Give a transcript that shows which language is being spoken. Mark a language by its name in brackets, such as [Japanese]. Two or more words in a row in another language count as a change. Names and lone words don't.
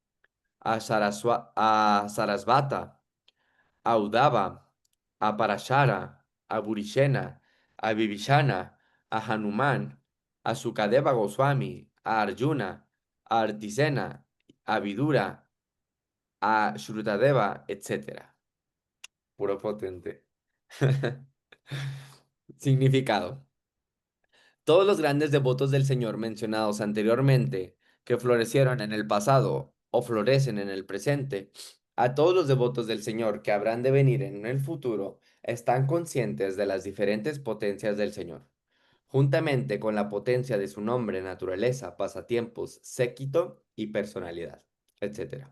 [Spanish] a Sarasvata, a Udava, a Parashara, a Burishena, a Vibhishana, a Hanuman, a Sukadeva Goswami, a Arjuna, a Artisena, a Vidura, a Shrutadeva, etc. Puro potente. Significado. Todos los grandes devotos del Señor mencionados anteriormente, que florecieron en el pasado o florecen en el presente, a todos los devotos del Señor que habrán de venir en el futuro, están conscientes de las diferentes potencias del Señor, juntamente con la potencia de su nombre, naturaleza, pasatiempos, séquito y personalidad, etc.